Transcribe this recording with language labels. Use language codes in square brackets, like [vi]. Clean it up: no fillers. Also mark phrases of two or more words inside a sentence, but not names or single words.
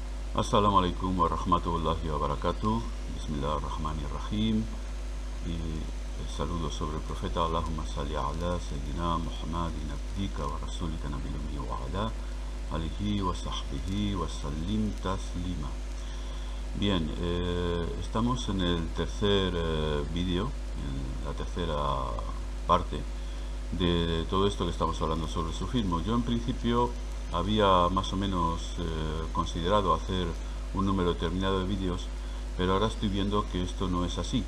[ar] السلام عليكم ورحمة الله وبركاته. بسم الله الرحمن الرحيم. [es] Y el saludo sobre el profeta. [ar] اللهم صل على سيدنا محمد عبدك ورسولك النبي الأمي وعلى آله وصحبه وسلم تسليما. [es] Bien, estamos en el tercer vídeo, en la tercera parte de todo esto que estamos hablando sobre el sufismo. Yo en principio había más o menos considerado hacer un número determinado de vídeos, pero ahora estoy viendo que esto no es así.